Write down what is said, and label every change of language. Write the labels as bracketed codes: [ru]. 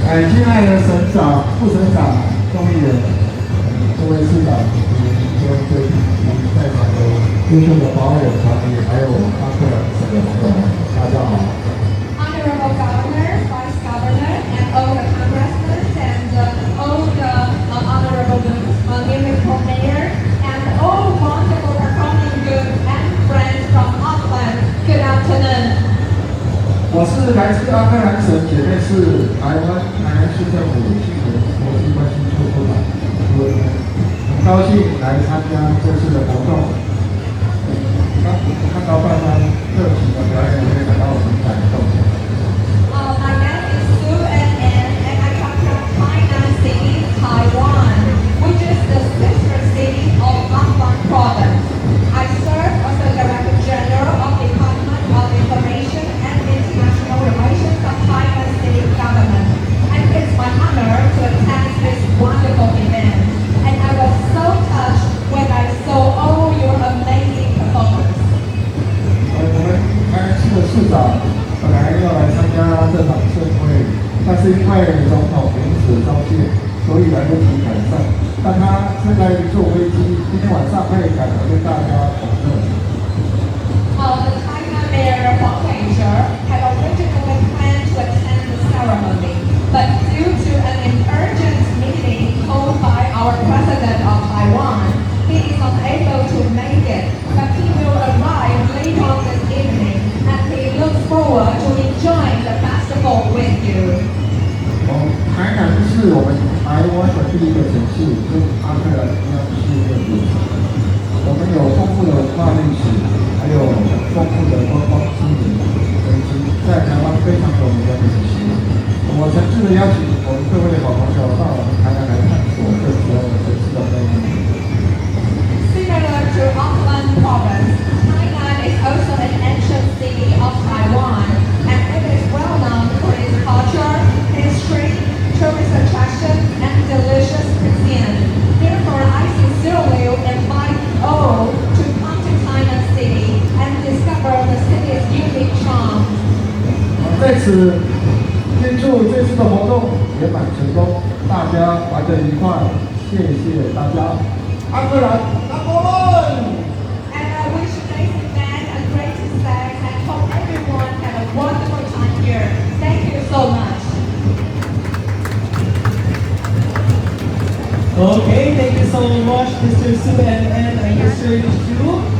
[zh] 亲爱的省长、副省长、众议员、各位市长、各位贵宾、在场的优秀的保安员团体，还有阿克兰省的朋友们，大家好。 [en] Honorable Governor, Vice Governor, and all the congressmen and all the honorable municipal mayor and all wonderful performing goods and friends from Auckland. Good afternoon. [zh] 我是来自阿克兰省姐妹市台湾南市政府新闻国际关系处处长朱文渊，很高兴来参加这次的活动。看到大家热情的表演，也感到很感动。 [en] My name is Su N.N. and I come from Tainan City, Taiwan, which is the sister city of Aklan Province. I serve as the Director General of the Department of Information and International Relations of Tainan City Government, and it's my honor to attend this wonderful event. And I was so touched when I saw all your amazing performance. [zh] 我们台南市的市长本来要来参加这场盛会，但是因为总统临时召见，所以来不及赶上。但他现在坐飞机，今天晚上会赶来跟大家同乐。 [en] The Tainan Mayor Huang Weizhe had originally planned to attend the ceremony, but due to an urgent meeting called by our President of Taiwan, he is unable to make it. But he will arrive later on this evening, and he looks forward to enjoying the festival with you. [zh] 台南是我们台湾的第一个城市，跟阿克兰一样是一个古城。我们有丰富的文化历史，还有丰富的观光资源，以及在台湾非常有名的美食。我诚挚的邀请我们各位好朋友到我们台南来探索这时候城市的魅力。 [en] Similar to Auckland Province, Tainan is also an ancient city of Taiwan, and it is well known for its culture, history, tourist attractions, and delicious cuisine. Therefore, I sincerely invite all to come to Tainan City and discover the city's unique charm. [zh] 在此庆祝这次的活动圆满成功，大家玩得愉快，谢谢大家。阿克兰， [en] Number One！ And I wish today's event a great success and hope everyone had a wonderful time here. Thank you so much. Okay, thank you so much, Mr. Su N.N. and Mr. Chu.